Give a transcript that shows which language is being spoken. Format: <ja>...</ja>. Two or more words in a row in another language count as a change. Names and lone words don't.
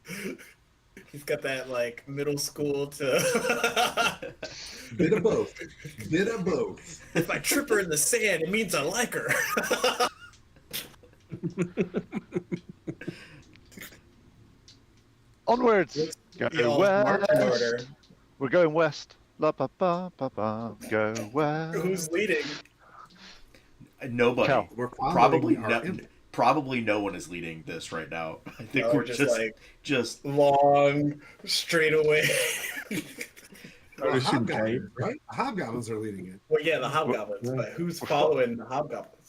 <en>He's got that like middle school to. Bit of both. Bit of both. If I trip her in the sand, it means I like her. Onwards. Go Y'all march in west. order. We're going west. La ba ba ba ba. Go west. Who's leading? Nobody. Cal. We're Probably following our no, probably no one is leading this right now. I think No, we're we're just, just like- just Long, straight away. Well, Notice him, hobgoblins, right? Hobgoblins are leading it. Well, yeah, the hobgoblins, but who's following the hobgoblins?</en>